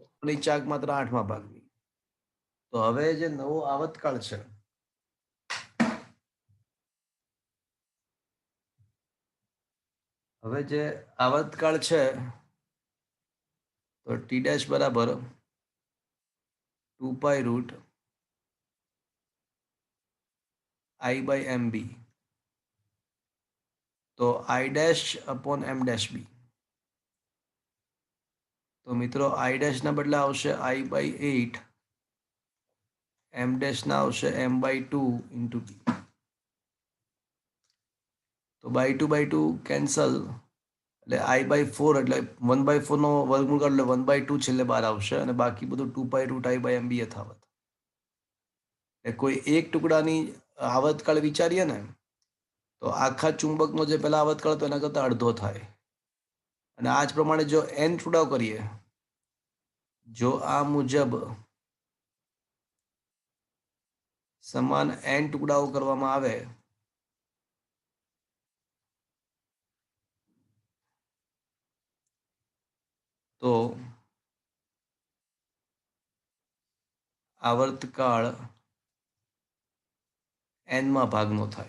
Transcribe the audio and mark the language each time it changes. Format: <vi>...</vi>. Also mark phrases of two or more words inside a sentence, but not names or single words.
<gu>ની ચાક માત્ર 8મા ભાગની. તો હવે જે નવો આવતકાળ છે, હવે જે આવતકાળ છે તો T' બરાબર 2π √,</gu> <en>I by MB. તો I dash upon M dash B.</en> <gu>તો મિત્રો</gu> <en>I dash</en> <gu>ના બદલે આવશે</gu> <en>I by 8, M dash</en> <gu>ના આવશે</gu> <en>M by 2 into B.</en> <gu>તો by 2 કેન્સલ, એટલે</gu> <en>I by 4</en> <gu>એટલે 1/4 નો વર્ગમૂળ કાઢો એટલે 1/2 છેલ્લે બહાર આવશે અને બાકી બધું</gu> <en>2 pi √I by MB</en> <gu>યથાવત. એ કોઈ એક ટુકડાની આવતકાળ વિચારીએ ને તો આખા ચુંબકનો જે પેલા આવતકાળ હતો એના કરતાં અડધો થાય. અને આ જ પ્રમાણે જો n ટુકડાઓ કરીએ, જો આ મુજબ સમાન n ટુકડાઓ કરવામાં આવે તો આવર્તકાળ n માં ભાગનો થાય.</gu>